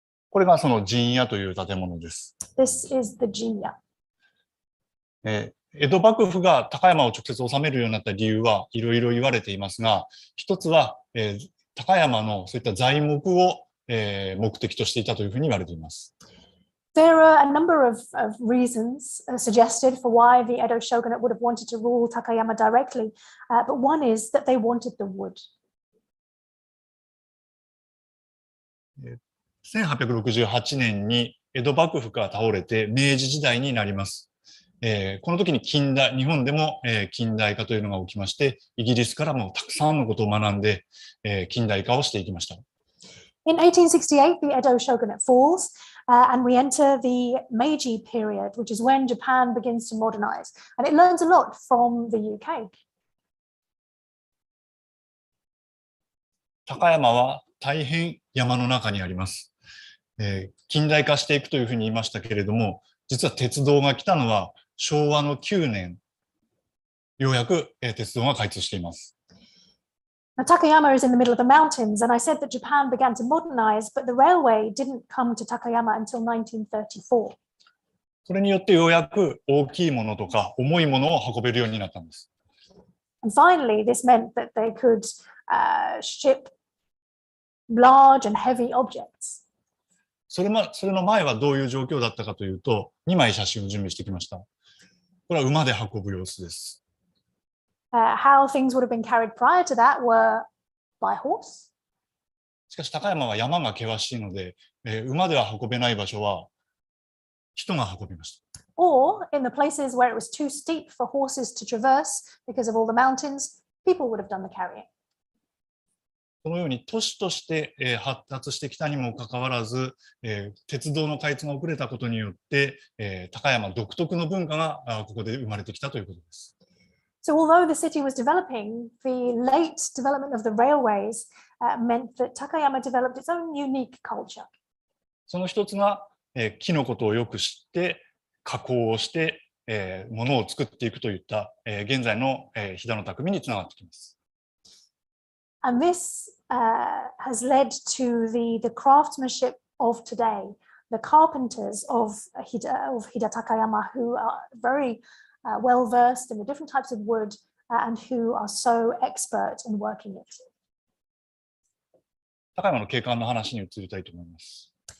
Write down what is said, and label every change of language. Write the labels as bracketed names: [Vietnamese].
[Japanese] これがその陣屋という建物です。 [English] This is the Jinya. [Japanese] 江戸幕府が高山を直接治めるようになった理由はいろいろ言われていますが、一つは、高山のそういった材木を、目的としていたというふうに言われています。 [English] There are a number of reasons suggested for why the Edo shogunate would have wanted to rule Takayama directly, but one is that they wanted the wood. [Japanese] 1868年に江戸幕府が倒れて明治時代になります。この時に日本でも、近代化というのが起きまして、イギリスからもたくさんのことを学んで、近代化をしていきました。 [English] In 1868, the Edo shogunate falls, and we enter the Meiji period, which is when Japan begins to modernize, and it learns a lot from the UK. [Japanese] 高山は大変山の中にあります。近代化していくというふうに言いましたけれども、実は鉄道が来たのは昭和の9年、ようやく、鉄道が開通しています。 [English] Now, Takayama is in the middle of the mountains, and I said that Japan began to modernize, but the railway didn't come to Takayama until 1934. [Japanese] それによってようやく大きいものとか重いものを運べるようになったんです。 [English] And finally, this meant that they could ship large and heavy objects. [Japanese] それの前はどういう状況だったかというと、2枚写真を準備してきました。これは馬で運ぶ様子です。 [English] How things would have been carried prior to that were by horse. [Japanese] しかし高山は山が険しいので、馬では運べない場所は人が運びました。 [English] Or in the places where it was too steep for horses to traverse because of all the mountains, people would have done the carrying. [Japanese] このように都市として、発達してきたにもかかわらず、鉄道の開通が遅れたことによって、高山独特の文化がここで生まれてきたということです。 [English] So although the city was developing, the late development of the railways meant that Takayama developed its own unique culture. [Japanese] その一つが、木のことをよく知って加工をしてものを作っていくといった、現在の、飛騨の匠につながってきます。 [English] And this has led to the craftsmanship of today, the carpenters of Hida Takayama, who are very well versed in the different types of wood and who are so expert in working it. [Japanese] 高山の景観の話に移りたいと思います。